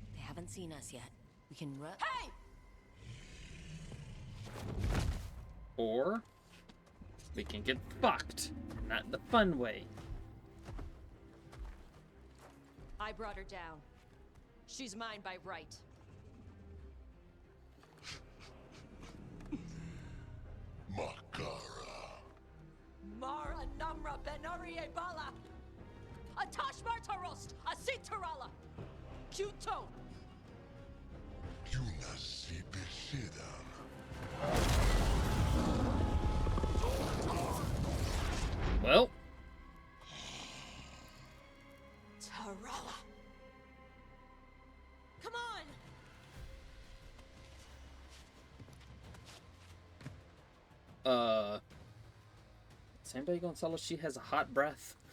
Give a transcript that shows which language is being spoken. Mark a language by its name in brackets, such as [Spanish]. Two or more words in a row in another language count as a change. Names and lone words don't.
[English] They haven't seen us yet. We can run. Hey! Or we can get fucked. Not the fun way. I brought her down. She's mine by right. Makara. Mara Namra Benarie Bala! Atash Martarost! Asitarala! Kuto! Yunasi Bishidam. Well. Tarala! Come on! Is anybody gonna tell us she has a hot breath?